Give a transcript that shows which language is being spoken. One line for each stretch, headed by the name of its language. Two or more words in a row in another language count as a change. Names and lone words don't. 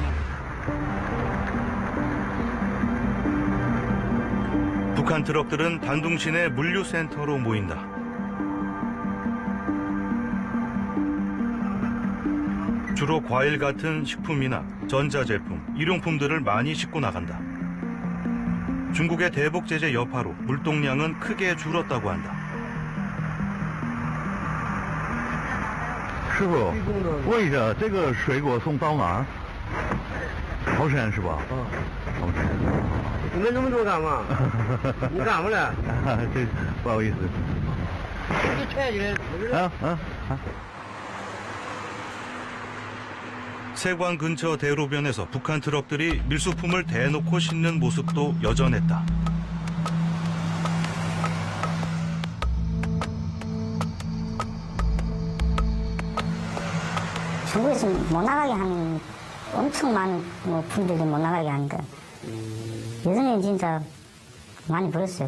Korean: 북한 트럭들은 단둥 시내 물류센터로 모인다. 주로 과일 같은 식품이나 전자제품, 일용품들을 많이 싣고 나간다. 중국의 대북 제재 여파로 물동량은 크게 줄었다고 한다.
Chinese: 师傅，问一下，这个水果送到哪儿？桃山是吧？桃山。你们这么多干嘛？你干嘛了？这不好意思。
Korean: 세관 근처 대로변에서 북한 트럭들이 밀수품을 대놓고 싣는 모습도 여전했다. 중국에서 못 나가게 하는 엄청 많은 분들이 못 나가게 하니까 예전에 진짜 많이 벌었어요.